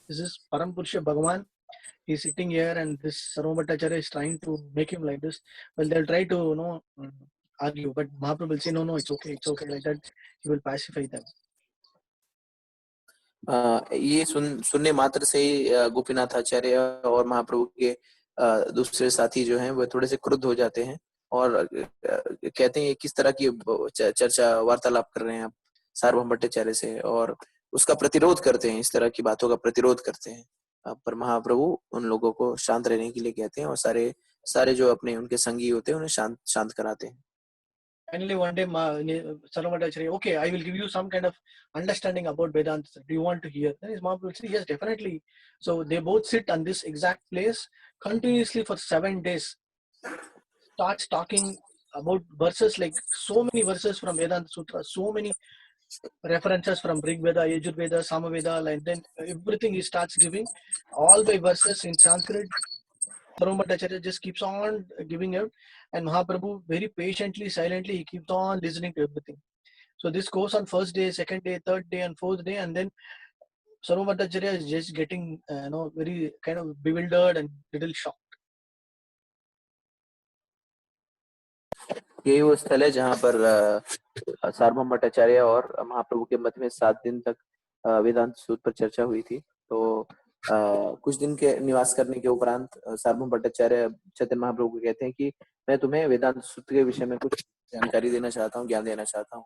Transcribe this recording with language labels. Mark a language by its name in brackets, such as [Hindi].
[English] This is Param Purusha Bhagavan. He's sitting here, and this Sarvabhattacharya is trying to make him like this." Well, they'll try to argue, but Mahaprabhu will say, "No, no, it's okay." Like that, he will pacify them. [Hindi] ये सुनने मात्र से ही गोपीनाथ आचार्य और महाप्रभु के दूसरे साथी जो हैं वो थोड़े से क्रुद्ध हो जाते हैं और कहते हैं किस तरह की चर्चा वार्तालाप कर रहे हैं आप सार्वभौम भट्टाचार्य से, और उसका प्रतिरोध करते हैं, इस तरह की बातों का प्रतिरोध करते हैं। पर महाप्रभु उन लोगों को शांत रहने के लिए कहते हैं और सारे जो अपने उनके संगी होते हैं उन्हें शांत कराते हैं। [English] Finally, one day, Sarvabhattacharya, "Okay, I will give you some kind of understanding about Vedanta. Do you want to hear?" Then his Mahaprabhu will say, "Yes, definitely." So they both sit on this exact place continuously for 7 days. Starts talking about verses, like so many verses from Vedanta Sutra, so many references from Rig Veda, Yajurveda, Samaveda, and then everything he starts giving, all by verses in Sanskrit. Sarvabhattacharya just keeps on giving out, and Mahaprabhu very patiently, silently, he keeps on listening to everything. So this goes on first day, second day, third day, and fourth day, and then Sarvabhattacharya is just getting very kind of bewildered and little shocked. [Hindi] यही वो स्थल है जहाँ पर सार्वभौम भट्टाचार्य और महाप्रभु के मध्य में 7 दिन तक वेदांत सूत्र पर चर्चा हुई थी। तो कुछ दिन के निवास करने के उपरांत सार्वभौम भट्टाचार्य चैतन्य महाप्रभु को कहते हैं कि मैं तुम्हें वेदांत सूत्र के विषय में कुछ जानकारी देना चाहता हूँ, ज्ञान देना चाहता हूँ।